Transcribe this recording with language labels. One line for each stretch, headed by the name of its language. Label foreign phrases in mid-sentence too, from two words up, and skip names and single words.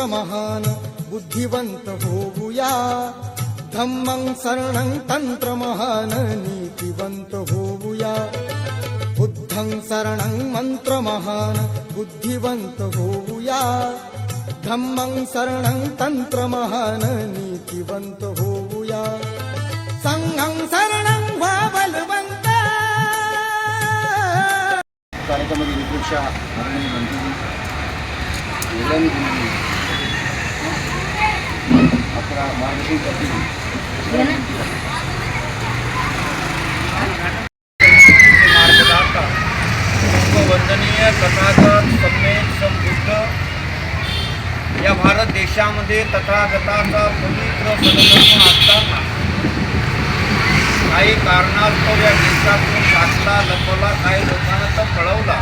Marathi: महान बुद्धिवंत होऊया,
Pali: धम्मं शरणं
Marathi: तंत्र महान नीतिवंत होऊया.
Pali: बुद्धं शरणं
Marathi: मंत्र महान बुद्धिवंत होऊया,
Pali: धम्मं शरणं
Marathi: तंत्र महान नीतिवंत होऊया.
Pali: संघं शरणं
Marathi: व्हा बलवंत. कार्यक्रमामध्ये विपुलशा माननीय मंत्री वेळाने दिलेली आपला मार्गदर्शन करतील. मार्गदाता वंदनीय तथागत सम्यक समबुद्ध या भारत देशामध्ये तथागताचा पवित्र सदधर्म असताना काही कारणास्तव या देशातून साचला लपवला, काही लोकांना तर पळवला.